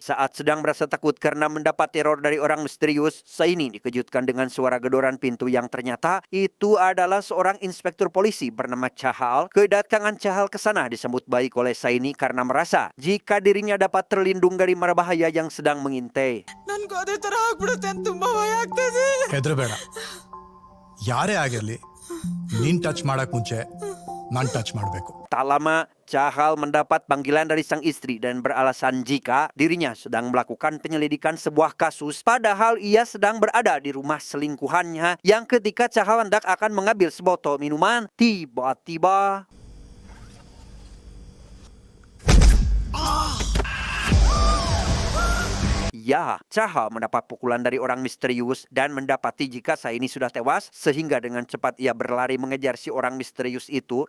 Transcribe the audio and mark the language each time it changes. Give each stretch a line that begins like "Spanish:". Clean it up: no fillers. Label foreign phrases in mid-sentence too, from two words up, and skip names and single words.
Indonesian: Saat sedang merasa takut karena mendapat teror dari orang misterius, Saini dikejutkan dengan suara gedoran pintu yang ternyata itu adalah seorang inspektur polisi bernama Chahal. Kedatangan Chahal ke sana disambut baik oleh Saini karena merasa jika dirinya dapat terlindung dari mara bahaya yang sedang mengintai.
Kannada: ಹೆದರಬೇಡ ಯಾರೇ ಆಗಿರಲಿ ನೀನ್ ಟಚ್ ಮಾಡಕ್ ಮುಂಚೆ ನಾನ್ ಟಚ್ ಮಾಡಬೇಕು.
Indonesian: Tak lama, Chahal mendapat panggilan dari sang istri dan beralasan jika dirinya sedang melakukan penyelidikan sebuah kasus, padahal ia sedang berada di rumah selingkuhannya yang ketika Chahal hendak akan mengambil sebotol minuman, tiba-tiba ya, Chahal mendapat pukulan dari orang misterius dan mendapati jika Saini sudah tewas, sehingga dengan cepat ia berlari mengejar si orang misterius itu.